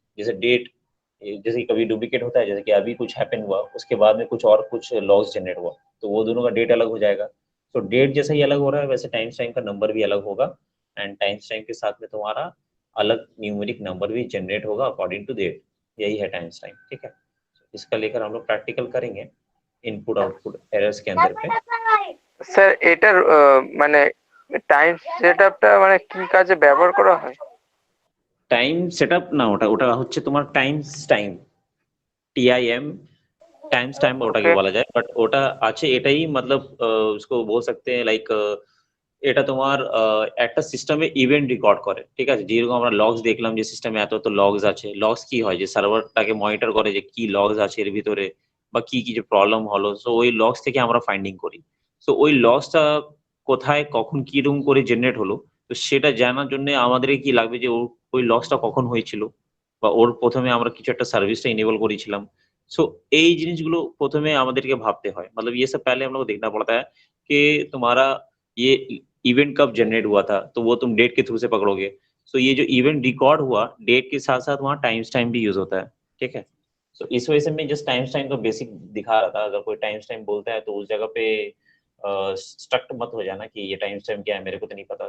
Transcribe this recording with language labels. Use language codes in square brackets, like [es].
[hi] जैसे डेट, जैसे कभी डुप्लीकेट होता है, जैसे कि अभी कुछ हैपन हुआ, उसके बाद में कुछ और कुछ लॉस जनरेट हुआ, तो वो दोनों का डेट अलग हो जाएगा। तो डेट जैसे ही अलग हो रहा है, वैसे टाइम का नंबर भी अलग होगा, एंड टाइम के साथ में तुम्हारा अलग न्यूमेरिक नंबर भी जनरेट होगा अकॉर्डिंग टू डेट। यही है टाइम, ठीक है। इसका लेकर हम लोग प्रैक्टिकल करेंगे इनपुट आउटपुट एरर्स के अंदर पे। [bn] স্যার এটার মানে টাইম সেটআপটা মানে কি কাজে ব্যবহার করা হয়? টাইম সেটআপ না, ওটা ওটা হচ্ছে তোমার টাইম TIM টাইম ওটাকে ওকে বলা যায়, বাট ওটা আছে এটাই [hi] मतलब उसको बोल सकते हैं लाइक [bn] এটা তোমার একটা সিস্টেমে ইভেন্ট রেকর্ড করে, ঠিক আছে। যেরকম আমরা লগস দেখলাম যে সিস্টেমে এত লগস আছে, লগস কি হয় যে সার্ভারটাকে মনিটর করে যে কি লগস আছে এর ভিতরে বা কি কি যে প্রবলেম হলো, সো ওই লগস থেকে আমরা ফাইন্ডিং করি। সো ওই লগসটা কোথায় কখন কি রকম করে জেনারেট হলো, তো সেটা জানার জন্য আমাদের কি লাগবে যে ওই লগসটা কখন হয়েছিল, বা ওর প্রথমে আমরা কিছু একটা সার্ভিসটা ইনেবল করেছিলাম। सो यही जिनिसगुलो प्रथमे আমাদেরকে ভাবতে হয়, [hi] मतलब ये सब पहले हम लोग को देखना पड़ता है कि तुम्हारा ये इवेंट कब जनरेट हुआ था, तो वो तुम डेट के थ्रू से पकड़ोगे। सो ये जो इवेंट रिकॉर्ड हुआ डेट के साथ साथ वहाँ टाइम भी यूज होता है, ठीक है। सो इस वजह से मैं जस्ट टाइम का बेसिक दिखा रहा था। अगर कोई टाइम बोलता है तो उस जगह पे स्ट्रक्ट मत हो जाना कि ये टाइम क्या है, मेरे को तो नहीं पता।